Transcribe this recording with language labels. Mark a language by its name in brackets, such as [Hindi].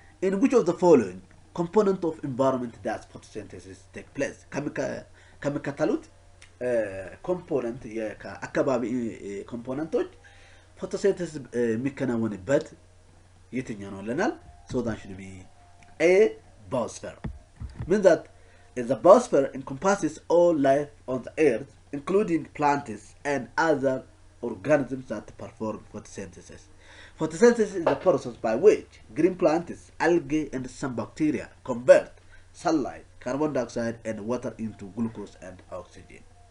[English] In which of the following component of environment does photosynthesis take place? [Amharic] ከሚከተሉት ኮምፖነንት የአካባቢ ኮምፖነንቶች photosynthesis የሚከናወንበት የትኛው ነው ለናል? [English] So that should be A, Biosphere. Means that the Biosphere encompasses all life on the earth, including plants and other organisms that perform photosynthesis. Photosynthesis is the process by which green plants, algae, and some bacteria convert sunlight, carbon dioxide, and water into glucose and oxygen.